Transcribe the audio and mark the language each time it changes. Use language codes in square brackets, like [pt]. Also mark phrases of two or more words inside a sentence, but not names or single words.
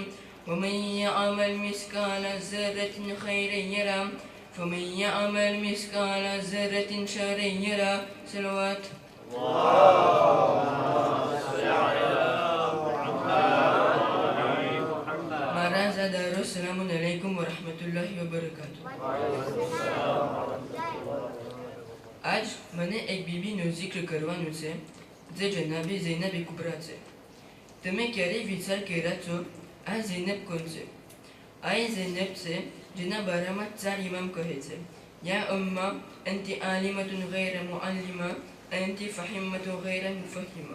[ar] ومن يعمل مثقال ذرة خيرا يره ومن يعمل مثقال ذرة شرا يره. صلوات. [gu] મહારાજ દારો [ar] سلام عليكم و رحمة الله و بركاته. [gu] आज મને એક બીબીનો જિક્ર કરવાનું છે જે જનાબે ઝૈનબ કુબરા છે. તમે ક્યારેય વિચાર કર્યા છો આ ઝૈનબ કોણ છે? આ એ ઝૈનબ છે જેના બારામાં 4 ઇમામ કહે છે [ar] يا عمة أنت عالمة غير معلمة أنت فهمة غير مفهمة.